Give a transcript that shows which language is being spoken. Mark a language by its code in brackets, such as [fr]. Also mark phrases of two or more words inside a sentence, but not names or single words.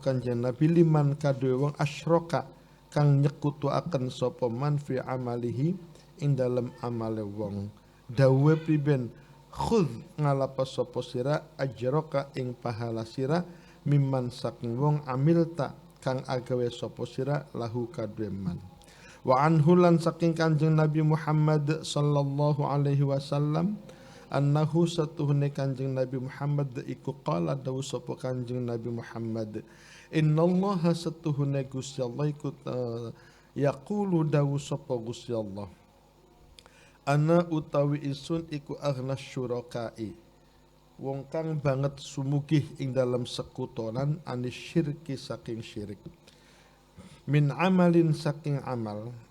[jv] Kanjeng Nabi liman kadue wong asyraka kang nyekutuaken sapa man [ar] fi amalihi [jv] ing dalem amale wong dawe priben khudz ngalapa sapa sira ajraka ing pahala sira mimman saking wong amilta kang agawe sapa sira lahu kadue [ar] man wa anhu [jv] lan saking Kanjeng Nabi Muhammad [ar] sallallahu alaihi wasallam [jv] annahu satuhune Kanjeng Nabi Muhammad iku qala dawu sapa Kanjeng Nabi Muhammad innallaha satuhune Gusti Allah iku yaqulu dawu sapa Gusti Allah ana utawi isun iku [ar] aghnas syurakai [jv] wong kang banget sumugih ing dalam sekutonan [ar] anis syirki [jv] saking syirik [ar] min amalin [jv] saking amal